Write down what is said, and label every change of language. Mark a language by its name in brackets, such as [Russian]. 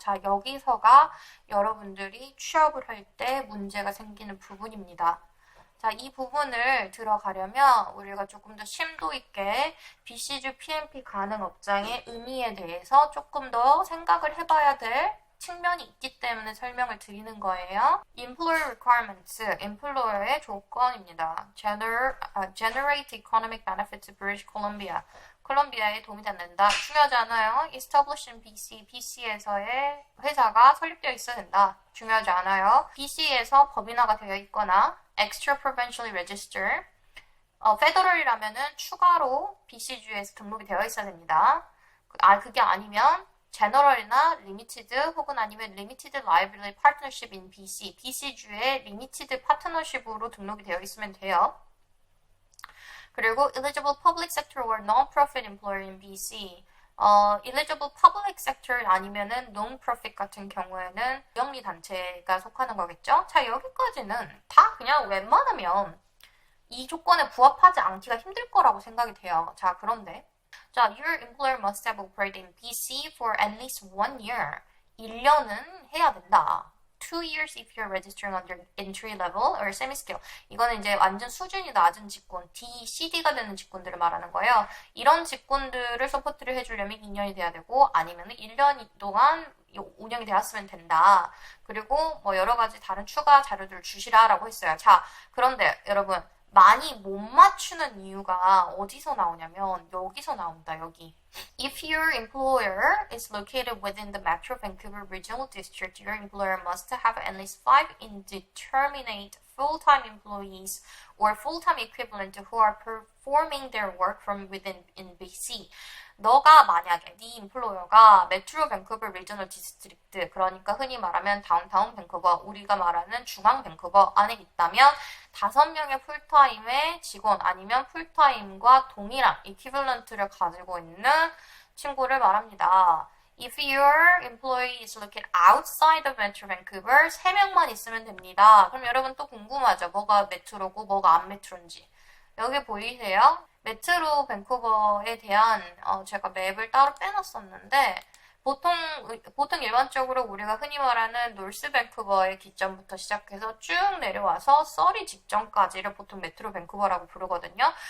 [Korean] 자, 여기서가 여러분들이 취업을 할 때 문제가 생기는 부분입니다. 자, 이 부분을 들어가려면 우리가 조금 더 심도 있게 BC주 PMP 가능 업장의 의미에 대해서 조금 더 생각을 해봐야 될 측면이 있기 때문에 설명을 드리는 거예요. [English] Employer Requirements, employer의 [Korean] 조건입니다. [English] Generate Economic Benefit to British Columbia. [Korean] 콜롬비아에 도움이 된다. 중요하지 않아요. [English] Establish in BC, [Korean] BC에서의 회사가 설립되어 있어야 된다. 중요하지 않아요. BC에서 법인화가 되어 있거나 [English] Extra Provincially Register, [Korean] 페더럴이라면은 추가로 BC주에서 등록이 되어 있어야 됩니다. 그게 아니면 제너럴이나 리미티드 혹은 아니면 리미티드 라이빌리 파트너십 인 BC, BC주의 리미티드 파트너십으로 등록이 되어 있으면 돼요. [English] 그리고 eligible public sector or non-profit employer in BC. eligible public sector [Korean] 아니면은 non-profit 같은 경우에는 무영리 단체가 속하는 거겠죠? 자, 여기까지는 다 그냥 웬만하면 이 조건에 부합하지 않기가 힘들 거라고 생각이 돼요. 자, 그런데 자, [English] your employer must have operated in BC for at least 1 year. [Korean] 1년은 해야 된다. [English] 2 years if you're registering under entry level or semi-skill. [Korean] 이거는 이제 완전 수준이 낮은 직군, D, CD가 되는 직군들을 말하는 거예요. 이런 직군들을 서포트를 해주려면 2년이 돼야 되고 아니면 1년 동안 운영이 되었으면 된다. 그리고 뭐 여러 가지 다른 추가 자료들을 주시라라고 했어요. 자, 그런데 여러분 많이 못 맞추는 이유가 어디서 나오냐면 여기서 나온다. 여기. [English] If your employer is located within the Metro Vancouver Regional District, your employer must have at least 5 indeterminate full-time employees or full-time equivalent who are performing their work from within in BC. [Korean] 너가 만약에 네 임플로어가 메트로 밴쿠버 리저널 디스트릭트, 그러니까 흔히 말하면 다운타운 밴쿠버, 우리가 말하는 중앙 밴쿠버 안에 있다면 5명의 풀타임의 직원 아니면 풀타임과 동일한 이퀴벌런트를 가지고 있는 친구를 말합니다. [English] If your employee is located outside of Metro Vancouver, [Korean] 3명만 있으면 됩니다. 그럼 여러분 또 궁금하죠? 뭐가 메트로고 뭐가 안 메트로인지. 여기 보이세요? 메트로 밴쿠버에 대한 제가 맵을 따로 빼놨었는데 보통 일반적으로 우리가 흔히 말하는 노스 밴쿠버의 기점부터 시작해서 쭉 내려와서 서리 직전까지를 보통 메트로 밴쿠버라고 부르거든요.